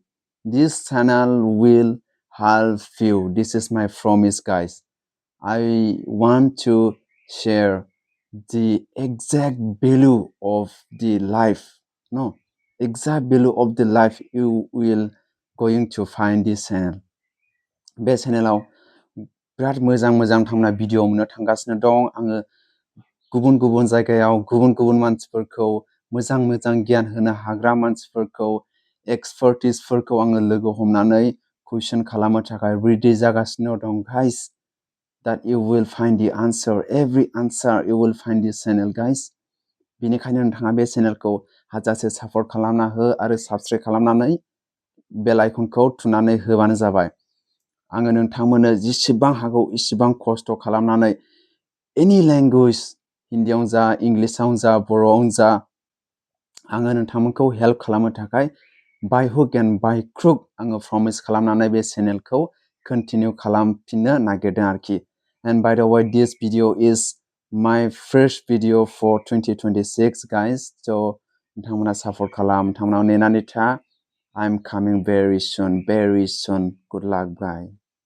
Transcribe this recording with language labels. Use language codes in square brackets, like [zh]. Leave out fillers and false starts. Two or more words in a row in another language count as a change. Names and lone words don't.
[en] This channel will help you. This is my promise, guys. I want to share the exact value of the life. No, exact value of the life you will going to find this channel. [brx] बे चेनेलाव बिराद मोजां मोजां थांना भिडिअ मोननो थांगासिनो दं आङो गुबुन गुबुन जायगायाव गुबुन गुबुन मानसिफोरखौ मोजां मोजां गियान होनो हाग्रा मानसिफोरखौ एक्सपार्टिसफोरखौ आङो लोगो हमनानै कुइसन खालामनो थाखाय रेडि जागासिनो दं [en] guys that you will find the answer every answer you will find this channel guys [brx] बेनिखायनो नोंथाङा बे चेनेलखौ हाजासे सापर्ट खालामना हो आरो साबस्क्राइब खालामनानै बेल आइकनखौ थुनानै होबानो जाबाय आङो नोंथांमोननो जेसेबां हागौ इसेबां खस्थ' खालामनानै [en] any language [brx] हिन्दीयावनो जा इंग्लिशआवनो जा बर'आवनो जा आङो नोंथांमोनखौ हेल्प खालामनो थाखाय [en] by hook and by crook [brx] आङो प्रमिस खालामनानै बे चेनेलखौ कन्टिनिउ खालामफिननो नागिरदों आरोखि [en] and by the way this video is my first video for 2026 guys so [brx] नोंथांमोना सापर्ट खालाम नोंथांमोना नेनानै था [en] I'm coming very soon good luck bye